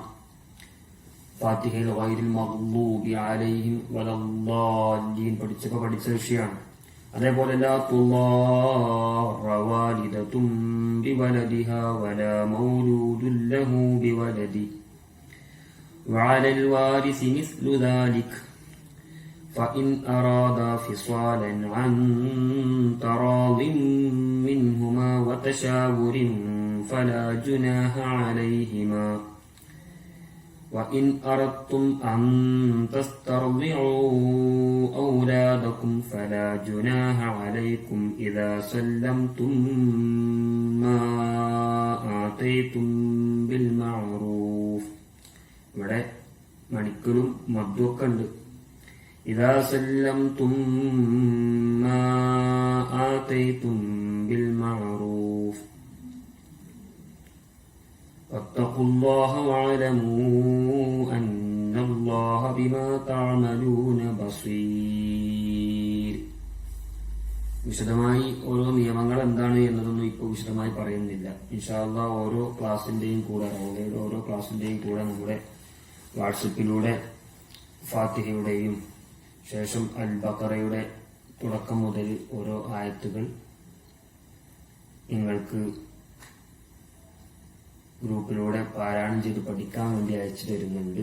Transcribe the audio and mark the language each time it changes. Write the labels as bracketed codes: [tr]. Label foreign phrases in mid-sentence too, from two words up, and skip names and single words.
[ml] ഫാത്തിഹയിൽ [ar] غير المغضوب عليهم ولا الضالين [ml] പഠിച്ചപ്പോ പഠിച്ച വിഷയമാണ്. [ar] അതേപോലെ لا تضار والدة بولدها ولا مولود له بولده وعلى الوارث مثل ذلك فإن أرادا فصالا عن تراض منهما وتشاور فلا جناح عليهما وإن أردتم أن تسترضعوا أولادكم فلا جناح عليكم إذا سلمتم ما آتيتم بالمعروف. [ml] ഇവിടെ മണിക്കലും മദ്ദൊക്കെ ഉണ്ട്. [ar] إذا سلمتم ما آتيتم بالمعروف واتقوا الله واعلموا أن الله بما تعملون بصير. [ml] വിശദമായി ഓരോ നിയമങ്ങൾ എന്താണ് എന്നതൊന്നും ഇപ്പോൾ വിശദമായി പറയുന്നില്ല. [ar] إن شاء الله [ml] ഓരോ ക്ലാസിന്റെയും കൂടെ റൗളയുടെ ഓരോ ക്ലാസിന്റെയും കൂടെ നമ്മുടെ വാട്സപ്പിലൂടെ ഫാത്തിഹയുടെയും ശേഷം അൽ ബഖറയുടെ തുടക്കം മുതൽ ഓരോ ആയത്തുകൾ നിങ്ങൾക്ക് ഗ്രൂപ്പിലൂടെ പാരായണം ചെയ്ത് പഠിക്കാൻ വേണ്ടി അയച്ചു തരുന്നുണ്ട്.